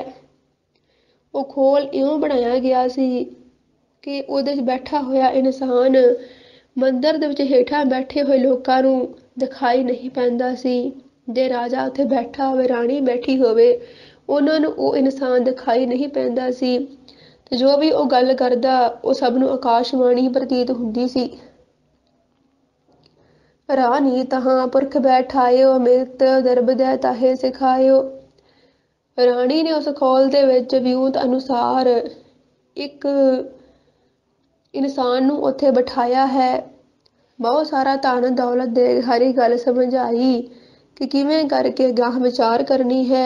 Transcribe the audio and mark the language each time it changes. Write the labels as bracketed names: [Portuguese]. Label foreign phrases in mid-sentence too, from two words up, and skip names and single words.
[Punjabi] ਉਹ ਖੋਲ ਇਉਂ ਬਣਾਇਆ ਗਿਆ ਸੀ ਕਿ ਉਹਦੇ 'ਚ ਬੈਠਾ ਹੋਇਆ ਇਨਸਾਨ ਮੰਦਰ ਦੇ ਵਿੱਚ ਹੇਠਾਂ ਬੈਠੇ ਹੋਏ ਲੋਕਾਂ ਨੂੰ ਦਿਖਾਈ ਨਹੀਂ ਪੈਂਦਾ ਸੀ। ਜੇ ਰਾਜਾ ਉੱਥੇ ਬੈਠਾ ਹੋਵੇ, ਰਾਣੀ ਬੈਠੀ ਹੋਵੇ, ਉਹਨਾਂ ਨੂੰ ਉਹ ਇਨਸਾਨ ਦਿਖਾਈ ਨਹੀਂ ਪੈਂਦਾ ਸੀ ਤੇ ਜੋ ਵੀ ਉਹ ਗੱਲ ਕਰਦਾ ਉਹ ਸਭ ਨੂੰ ਆਕਾਸ਼ਬਾਣੀ ਪ੍ਰਤੀਤ ਹੁੰਦੀ ਸੀ। [Braj] रानी तहाँ पुरख बैठायो अमृत दरब दै ताहे सिखायो। [Punjabi] ਰਾਣੀ ਨੇ ਉਸ ਖੋਲ ਦੇ ਵਿੱਚ ਵਿਉਂਤ ਅਨੁਸਾਰ ਇੱਕ ਇਨਸਾਨ ਨੂੰ ਉੱਥੇ ਬਿਠਾਇਆ ਹੈ। ਬਹੁਤ ਸਾਰਾ ਧਨ ਦੌਲਤ ਦੇ ਹਰੀ ਗੱਲ ਸਮਝਾਈ ਕਿ ਕਿਵੇਂ ਕਰਕੇ ਗਾਹ ਵਿਚਾਰ ਕਰਨੀ ਹੈ।